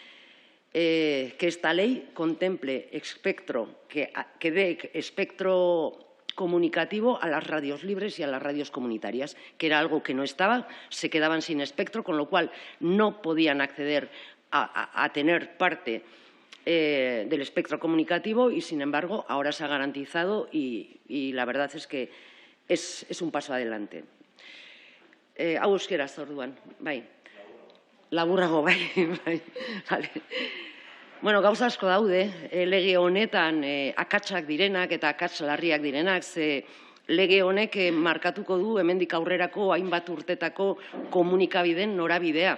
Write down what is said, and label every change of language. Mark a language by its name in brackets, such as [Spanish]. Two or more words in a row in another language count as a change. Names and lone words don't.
[Spanish] que esta ley contemple que dé espectro comunicativo a las radios libres y a las radios comunitarias, que era algo que no estaba, se quedaban sin espectro, con lo cual no podían acceder a tener parte del espectro comunicativo y, sin embargo, ahora se ha garantizado y la verdad es que es un paso adelante. [Basque] Hau euskeraz orduan, bai. Laburrago, bai. Vale. Gauza asko daude, lege honetan akatsak direnak eta akats larriak direnak, ze lege honek markatuko du hemendik aurrerako hainbat urtetako komunikabideen norabidea.